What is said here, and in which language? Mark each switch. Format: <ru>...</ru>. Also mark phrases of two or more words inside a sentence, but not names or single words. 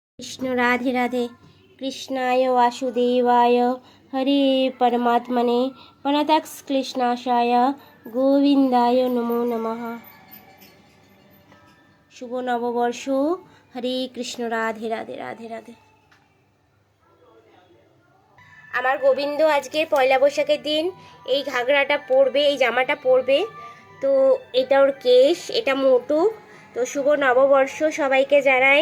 <sa>कृष्ण राधे राधे। कृष्णाय वासुदेवाय हरे परमात्मने प्रणतक्लेशनाशाय गोविंदाय नमो नमः।</sa> <hi>शुभ नववर्ष। हरे कृष्ण राधे राधे राधे राधे।</hi> <bn>আমার গোবিন্দ আজকে পয়লা বৈশাখের দিন এই ঘাগরাটা পরবে, এই জামাটা পরবে। তো এটা ওর কেশ, এটা মোটু। তো শুভ নববর্ষ সবাইকে জানাই।</bn>